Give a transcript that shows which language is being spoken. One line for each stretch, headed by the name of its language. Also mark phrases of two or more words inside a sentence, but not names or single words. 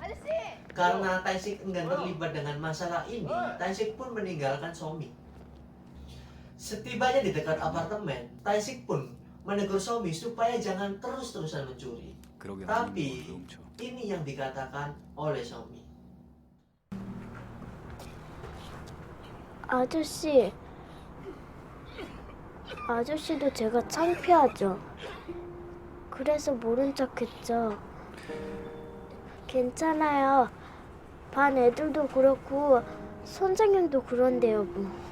Indonesian: Karena Tae-sik enggan terlibat dengan masalah ini, Tae-sik pun meninggalkan Somi. Setibanya di dekat apartemen, Tae-sik pun menegur Somi supaya jangan terus-terusan mencuri. Tapi ini yang dikatakan oleh Somi.
Korean: 아저씨도 제가 창피하죠. 그래서 모른 척했죠. 괜찮아요. 반 애들도 그렇고 선생님도 그런데요, 뭐.